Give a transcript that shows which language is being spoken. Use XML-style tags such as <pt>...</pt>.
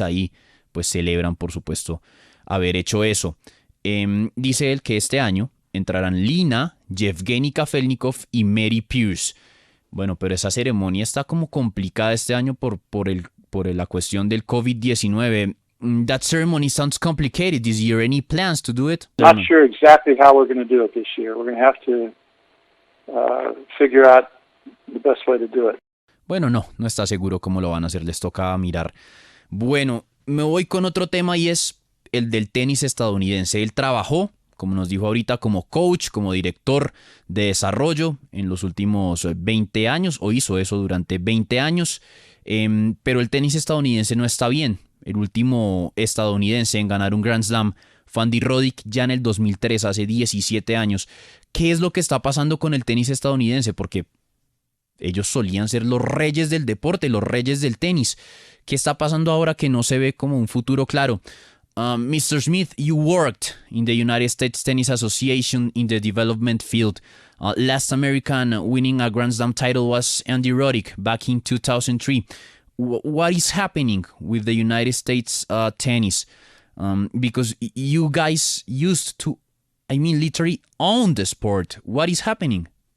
<es>Ahí pues celebran, por supuesto, haber hecho eso. Dice él que este año entrarán Lina, Yevgeny Kafelnikov y Mary Pierce. Bueno, pero esa ceremonia está como complicada este año por la cuestión del COVID-19.</es> <en>That ceremony sounds complicated this year. Any plans to do it? Not sure exactly how we're going to do it this year. We're going to have to figure out the best way to do it.</en> <es>Bueno, no está seguro cómo lo van a hacer. Les toca mirar. Bueno, me voy con otro tema y es el del tenis estadounidense. Él trabajó, como nos dijo ahorita, como coach, como director de desarrollo en los últimos 20 años, o hizo eso durante 20 años, pero el tenis estadounidense no está bien. El último estadounidense en ganar un Grand Slam fue Andy Roddick ya en el 2003, hace 17 años. ¿Qué es lo que está pasando con el tenis estadounidense? Porque ellos solían ser los reyes del deporte, los reyes del tenis. ¿Qué está pasando ahora que no se ve como un futuro claro?</es> <en>Mr. Smith, you worked in the United States Tennis Association in the development field. Last American winning a Grand Slam title was Andy Roddick back in 2003. What is happening with the United States tennis? Because you guys used to, literally own the sport. What is happening?</en>